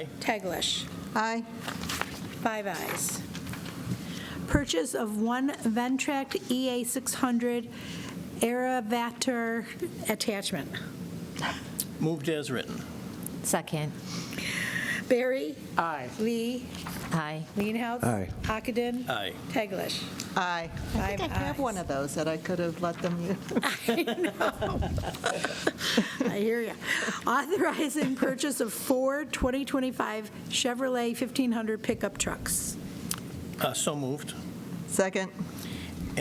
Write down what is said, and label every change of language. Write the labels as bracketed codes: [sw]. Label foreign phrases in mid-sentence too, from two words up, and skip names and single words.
[en] Teglash? Aye. 5 ayes. Purchase of one Ventrac EA600 Aeravator attachment. Moved as written. Second. Barry? Aye. Lee? Aye. Leenhouse? Aye. Ockenden? Aye. Teglash? Aye. I think I have ayes. one of those that I could have let them use. I know. I hear you. Authorizing purchase of 4 2025 Chevrolet 1500 pickup trucks. So moved. Second.